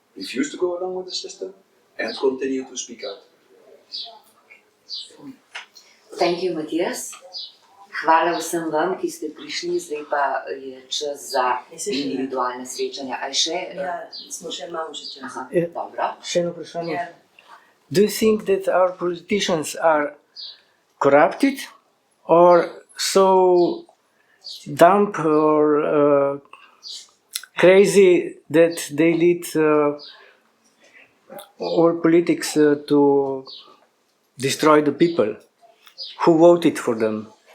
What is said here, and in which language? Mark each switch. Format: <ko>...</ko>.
<en>Refuse to go along with the system and continue to speak out. Thank you, Mattias.</en> <sl>Hvala vsem vam, ki ste prišli, zdaj pa je čas za individualne srečanja. A še? Ja, smo še malo že čas. Aha, dobro. Še eno vprašanje.</sl> <en>Yeah. Do you think that our politicians are corrupted or so dumb or crazy that they lead all politics to destroy the people who voted for them?</en>